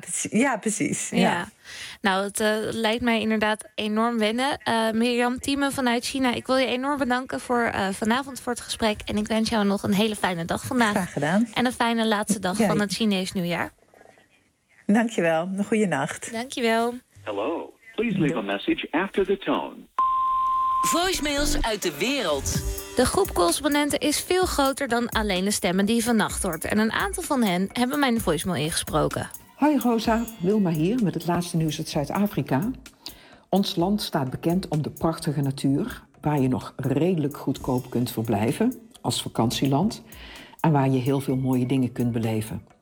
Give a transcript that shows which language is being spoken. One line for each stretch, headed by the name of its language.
Dutch: Ja, precies. Ja. Ja. Nou, het lijkt mij inderdaad enorm wennen. Mirjam Thieme vanuit China, ik wil je enorm bedanken voor vanavond voor het gesprek. En ik wens jou nog een hele fijne dag vandaag. Graag gedaan. En een fijne laatste dag van het Chinees nieuwjaar. Dankjewel. Een goede nacht. Dankjewel.
English: Hello. Please leave a message after the tone.
Dutch: Voicemails uit de wereld. De groep correspondenten is veel groter dan alleen de stemmen die je vannacht hoort. En een aantal van hen hebben mijn voicemail ingesproken. Hoi Rosa, Wilma hier met het laatste nieuws uit Zuid-Afrika. Ons land staat bekend om de prachtige natuur, waar je nog redelijk goedkoop kunt verblijven als vakantieland en waar je heel veel mooie dingen kunt beleven.